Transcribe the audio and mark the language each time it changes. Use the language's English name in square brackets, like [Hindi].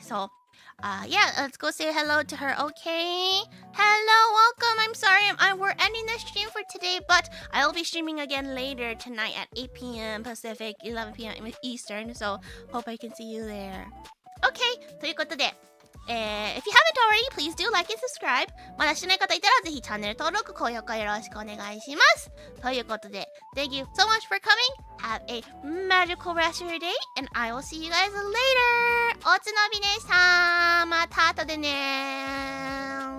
[English] So yeah, let's go say hello to her. Okay, hello, welcome. I'm sorry, we're ending the stream for today, but I will be streaming again later tonight at 8 p.m. Pacific, 11 p.m. Eastern. So hope I can see you there. Okay, [Japanese] ということで、 [English] if you haven't already, please do like and subscribe. [Japanese] まだしてない方いたらぜひチャンネル登録、高評価よろしくお願いします。ということで、 [English] Thank you so much for coming. Have a magical rest of your day, and I will see you guys later. [Japanese] おつのびでした。また後でね。